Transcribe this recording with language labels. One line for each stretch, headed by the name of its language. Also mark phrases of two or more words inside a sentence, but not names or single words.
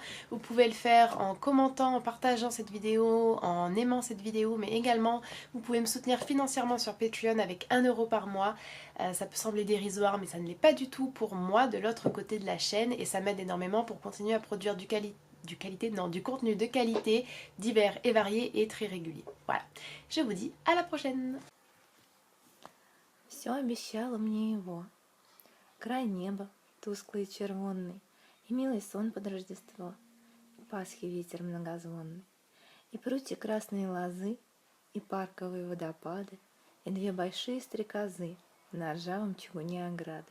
French: Vous pouvez le faire en commentant, en partageant cette vidéo, en aimant cette vidéo, mais également vous pouvez me soutenir financièrement sur Patreon avec 1 € par mois. Ça peut sembler dérisoire, mais ça ne l'est pas du tout pour moi de l'autre côté de la chaîne et ça m'aide énormément pour continuer à produire du contenu de qualité, divers et varié et très régulier. Voilà. Je vous dis à la prochaine.
Russian: Все обещало мне его. Край неба, тусклый и червонный, и милый сон под Рождество, и Пасхи ветер многозвонный, и прутья красные лозы, и парковые водопады, и две большие стрекозы на ржавом чугуне ограды.